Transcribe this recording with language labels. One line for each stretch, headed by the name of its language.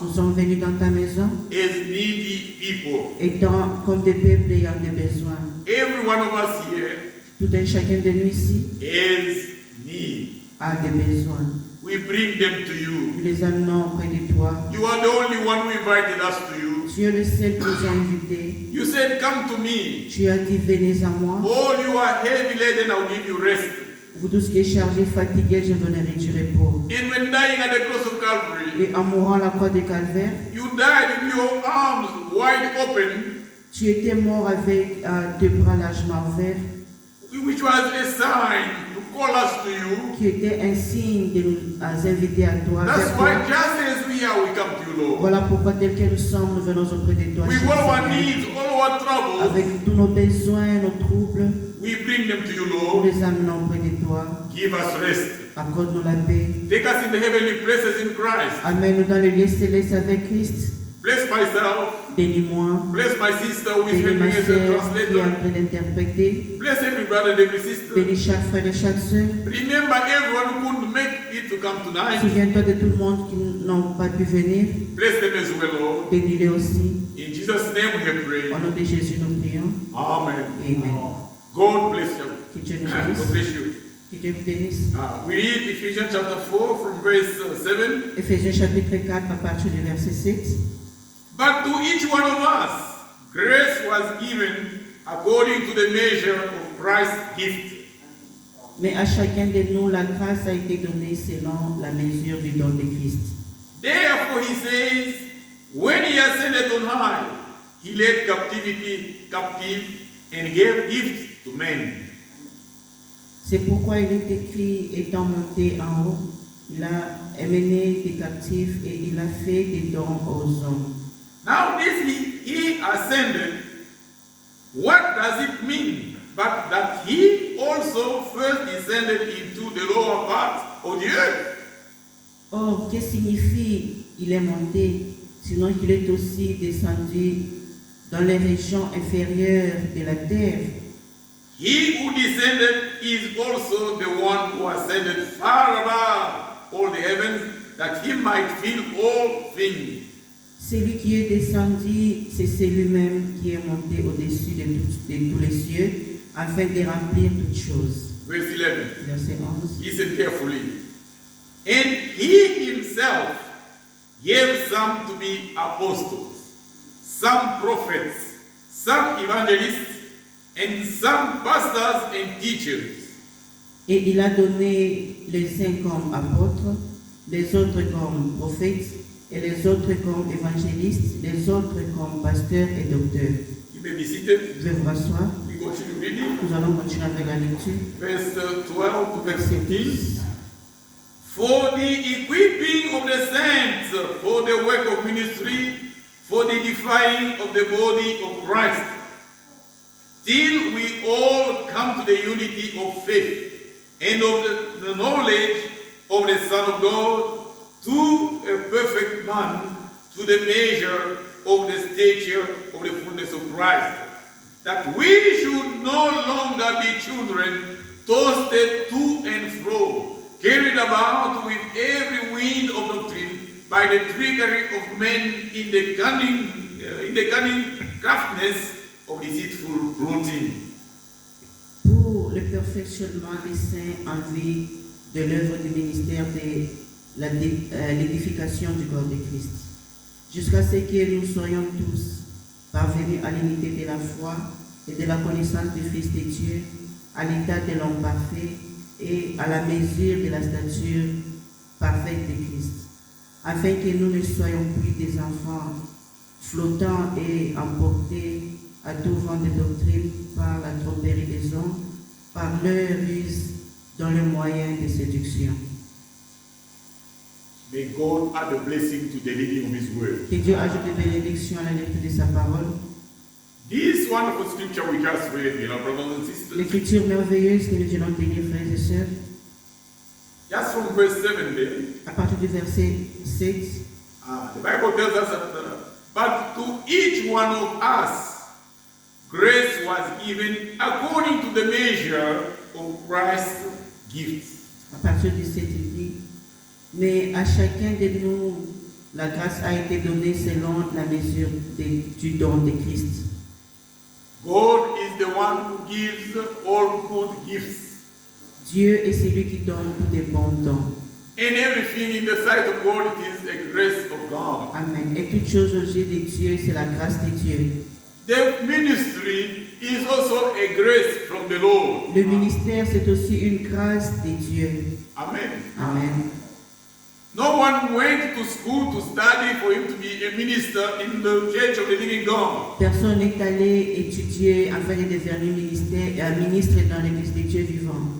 French: Nous sommes venus dans ta maison
English: as needy people.
French: étant comme des peuples ayant des besoins.
English: Every one of us here
French: Tout un chacun de nous ici
English: has need.
French: a des besoins.
English: We bring them to you.
French: Nous les amenons près de toi.
English: You are the only one who invited us to you.
French: Tu es le seul qui nous a invités.
English: You said, come to me.
French: Tu as dit, venez à moi.
English: All you are heavy laden, I will give you rest.
French: Vous tous qui êtes chargés, fatigués, je donnerai du repos.
English: And when dying at the cross of Calvary,
French: Et en mourant à la croix de Calvaire,
English: you died with your arms wide open,
French: tu étais mort avec deux bras largement ouverts,
English: which was a sign to call us to you.
French: qui était un signe de nous inviter à toi.
English: That's
French: vers toi.
English: why just as we are, we come to you, Lord.
French: Voilà pourquoi, tel que nous sommes, nous venons auprès de toi.
English: With
French: cher
English: all our
French: Seigneur.
English: needs, all our troubles,
French: Avec tous nos besoins, nos troubles,
English: we bring them to you,
French: nous
English: Lord.
French: les amenons auprès de toi.
English: Give us rest.
French: Accorde-nous la paix.
English: Take us in the heavenly places in Christ.
French: Amène-nous dans le lieu céleste avec Christ.
English: Bless myself.
French: Bénis-moi.
English: Bless my sister who is
French: Bénis
English: helping
French: ma
English: as a
French: sœur qui est en
English: translator.
French: train d'interpréter.
English: Bless every brother and every sister.
French: Bénis chaque frère et chaque sœur.
English: Remember everyone who couldn't make it to come tonight.
French: Souviens-toi de tout le monde qui n'ont pas pu venir.
English: Bless them as well, Lord.
French: Bénis-les aussi.
English: In Jesus' name we have prayed.
French: Au nom de Jésus, nous prions.
English: Amen.
French: Amen.
English: God bless you.
French: Que Dieu nous
English: God
French: bénisse.
English: bless you.
French: Que Dieu vous bénisse.
English: We read Ephesians chapter 4 from verse 7.
French: Éphésiens chapitre 4 à partir du verset 7.
English: But to each one of us, grace was given according to the measure of Christ's gift.
French: Mais à chacun de nous, la grâce a été donnée selon la mesure du don de Christ.
English: Therefore he says, when he ascended on high, he led captivity captive and gave gifts to men.
French: C'est pourquoi il est écrit, étant monté en haut, il a amené des captifs et il a fait des dons aux hommes.
English: Now this he ascended, what does it mean? But that he also first descended into the lower parts of the earth.
French: Or, que signifie il est monté, sinon qu'il est aussi descendu dans les régions inférieures de la terre?
English: He who descended is also the one who ascended far above all the heavens, that he might fill all things.
French: Celui qui est descendu, c'est lui-même qui est monté au-dessus de tous les cieux, afin de remplir toutes choses.
English: Verse 11.
French: Verset 11.
English: Listen carefully. And he himself gave some to be apostles, some prophets, some evangelists, and some pastors and teachers.
French: Et il a donné les uns comme apôtres, les autres comme prophètes, et les autres comme évangélistes, les autres comme pasteurs et docteurs.
English: You may be seated.
French: Je vais vous rasseoir.
English: We continue reading.
French: Nous allons continuer avec la lecture.
English: Verse 12 to verse 15. For the equipping of the saints, for the work of ministry, for the edifying of the body of Christ, till we all come to the unity of faith and of the knowledge of the Son of God, to a perfect man, to the measure of the stature of the fullness of Christ, that we should no longer be children, tossed to and fro, carried about with every wind of doctrine, by the trickery of men in the cunning craftiness of deceitful routine.
French: Pour le perfectionnement des saints en vue de l'œuvre du ministère de l'édification du corps de Christ, jusqu'à ce que nous soyons tous parvenus à l'unité de la foi et de la connaissance du Fils de Dieu, à l'état de l'homme parfait et à la mesure de la stature parfaite de Christ, afin que nous ne soyons plus des enfants flottants et emportés à tout vent de doctrine par la tromperie des hommes, par leur ruse dans le moyen de séduction.
English: May God add a blessing to the reading of His word.
French: Que Dieu ajoute des bénédictions à la lecture de sa parole.
English: This wonderful scripture we just read, brothers and sisters,
French: L'écriture merveilleuse que nous venons de lire, frères et sœurs,
English: just from verse 7 there,
French: à partir du verset 7,
English: the Bible tells us that, but to each one of us, grace was given according to the measure of Christ's gift.
French: à partir du 7, il dit, mais à chacun de nous La grâce a été donnée selon la mesure du don de Christ.
English: God is the one who gives all good gifts.
French: Dieu est celui qui donne tous les bons dons.
English: And everything in the sight of God is a grace of God. Amen.
French: Et toute chose aux yeux de Dieu, c'est la grâce de Dieu.
English: The ministry is also a grace from the Lord.
French: Le ministère, c'est aussi une grâce de Dieu.
English: Amen.
French: Amen.
English: No one went to school to study for him to be a minister in the church of the living God.
French: Personne n'est allé étudier afin de devenir ministre dans l'église de Dieu vivant.